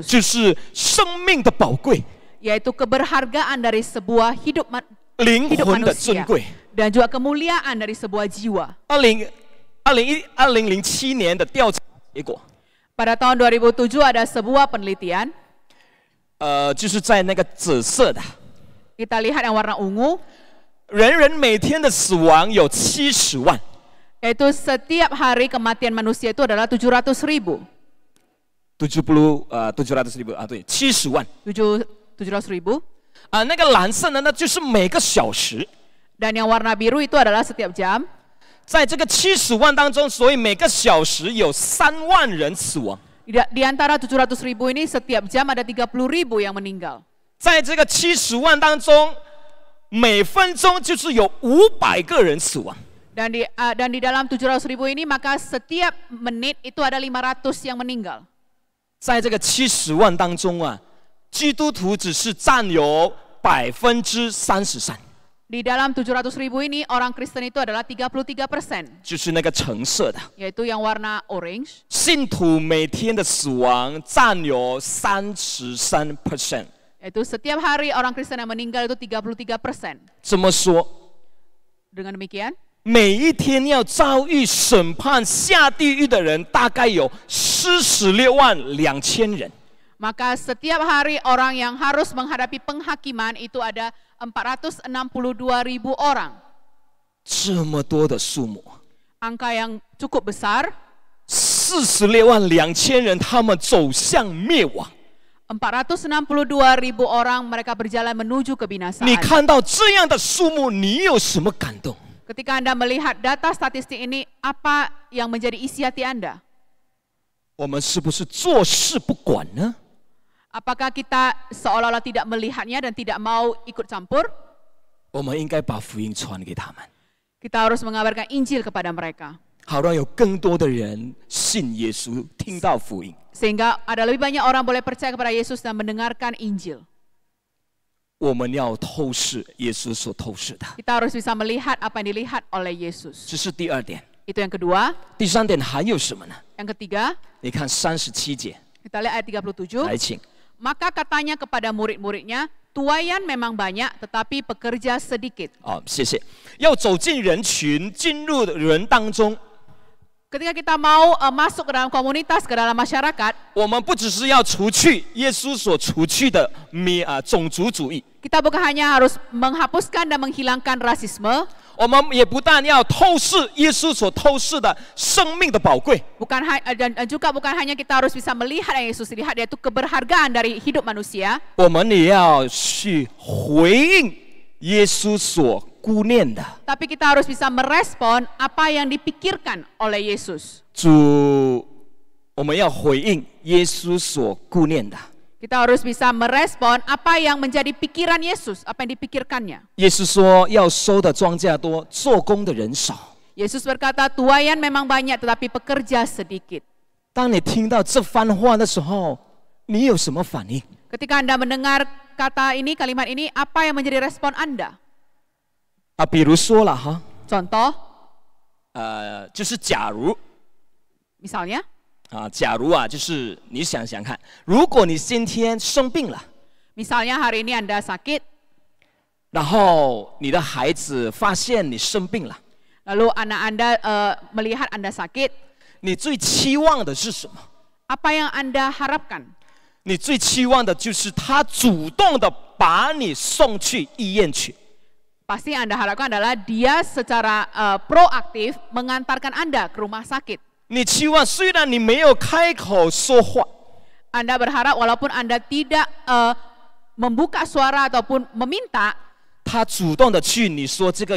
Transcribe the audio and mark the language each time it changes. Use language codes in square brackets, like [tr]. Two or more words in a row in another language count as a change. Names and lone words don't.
[zh] 就是生命的宝贵、 [id] yaitu keberhargaan dari sebuah hidup [zh] 灵魂的尊 [id] manusia [zh] 贵。 [id] dan juga kemuliaan dari sebuah jiwa. [zh] 2007 年的调查结果， [id] Pada tahun 2007 ada sebuah penelitian, [zh] 就是在那个紫色的， [id] kita lihat yang warna ungu, [zh] 人人每天的死亡有70万， [id] yaitu setiap hari kematian manusia itu adalah 700.000. [zh] 700,000 啊，对，70万。 [id] 700.000. [zh] 那个蓝色的呢，就是每个小时。 [id] Dan yang warna biru itu adalah setiap jam. [zh] 在这个70万当中，所以每个小时有3万人死亡。 [id] Di antara 700.000 ini setiap jam ada 30.000 yang meninggal. [zh] 在这个70万当中，每分钟就是有500个人死亡。 [id] Dan di dalam 700.000 ini maka setiap menit itu ada 500 yang meninggal. [zh] 在这个70万当中啊，基督徒只是占有33%。 [id] Di dalam 700.000 ini orang Kristen itu adalah 33%, [zh] 就是那个橙色的， [id] yaitu yang warna orange. [zh] 信徒每天的死亡占有33%。 [id] Yaitu setiap hari orang Kristen yang meninggal itu 33%. [zh] 这么说， [id] Dengan demikian, [zh] 每一天要遭遇审判下地狱的人，大概有46.200.000人。 [id] maka setiap hari orang yang harus menghadapi penghakiman itu ada 462.000 orang. [zh] 这么多的数目， [id] Angka yang cukup besar, [zh] 46.200.000 人，他们走向灭亡。 [id] 462.000 orang mereka berjalan menuju [zh] 你 [id] kebinasaan. [zh] 看到这样的数目，你有什么感动？ [id] Ketika Anda melihat data statistik ini, apa yang menjadi isi hati Anda? [zh] 我们是不是坐视不管呢？ [id] Apakah kita seolah-olah tidak melihatnya dan tidak mau ikut campur? [zh] 我们应该把福音传给他们， [id] Kita harus mengabarkan Injil kepada mereka. [zh] 好让有更多的人信耶稣，听到福音。 [id] Sehingga ada lebih banyak orang boleh percaya kepada Yesus dan mendengarkan Injil. [zh] 我们要透视耶稣所透视的， [id] Kita harus bisa melihat apa yang dilihat oleh Yesus. [zh] 这是第二点。 [id] Itu yang kedua. [zh] 第三点还有什么呢？ [id] Yang ketiga, [zh] 你看37节， [id] kita lihat ayat 37. [zh] 来请。 [id] Maka katanya kepada murid-muridnya, tuaian memang banyak tetapi pekerja sedikit. [zh] 好，谢谢。要走进人群，进入人当中， [id] Ketika kita mau masuk ke dalam komunitas, ke dalam masyarakat, [zh] 我们不只是要除去耶稣所除去的种族主义， [id] kita bukan hanya harus menghapuskan dan menghilangkan rasisme, [zh] 我们也不但要透视耶稣所透视的生命的宝贵， [id] dan juga bukan hanya kita harus bisa melihat yang Yesus lihat, yaitu keberhargaan dari hidup manusia, [zh] 我们也要去回应耶稣所顾念的。 [id] tapi kita harus bisa merespon apa yang dipikirkan oleh Yesus. [zh] 主，我们要回应耶稣所顾念的。 [id] Kita harus bisa merespon apa yang menjadi pikiran Yesus, apa yang dipikirkannya. [zh] 耶稣说，要收的庄稼多，做工的人少。 [id] Yesus berkata, tuaian memang banyak tetapi pekerja sedikit. [zh] 当你听到这番话的时候，你有什么反应？ [id] Ketika Anda mendengar kata ini, kalimat ini, apa yang menjadi respon Anda? [zh] 比如说了哈， [id] Contoh, [zh] 就是假如 [id] misalnya, [zh] 假如就是你想想看，如果你今天生病了， [id] misalnya hari ini Anda sakit, [zh] 然后你的孩子发现你生病了， [id] lalu anak Anda melihat Anda sakit, [zh] 你最期望的是什么？ [id] apa yang Anda harapkan? [zh] 你最期望的就是他主动的把你送去医院去。 [id] Pasti yang Anda harapkan adalah dia secara proaktif mengantarkan Anda ke rumah sakit. [zh] 你期望虽然你没有开口说话， [id] Anda berharap walaupun Anda tidak membuka suara ataupun meminta,